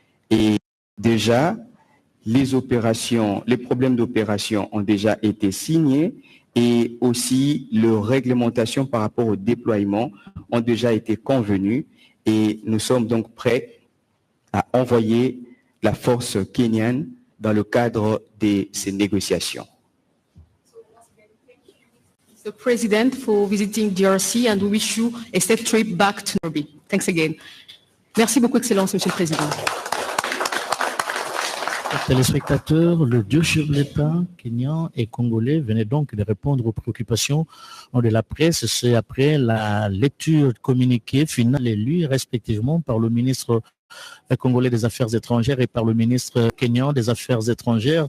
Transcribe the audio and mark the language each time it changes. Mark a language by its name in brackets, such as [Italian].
[French] Et déjà, les problèmes d'opération ont déjà été signés et aussi leur réglementation par rapport au déploiement ont déjà été convenus et nous sommes donc prêts à envoyer la force kenyane dans le cadre de ces négociations. [English] The President for visiting DRC and we wish you a safe trip back to Nairobi. Thanks again. [French] Merci beaucoup, Excellence, Monsieur le Président. Téléspectateurs, le deux chefs de l'État kenyan et congolais venaient donc de répondre aux préoccupations de la presse. C'est après la lecture communiquée finale et lue respectivement par le ministre congolais des Affaires étrangères et par le ministre kenyan des Affaires étrangères.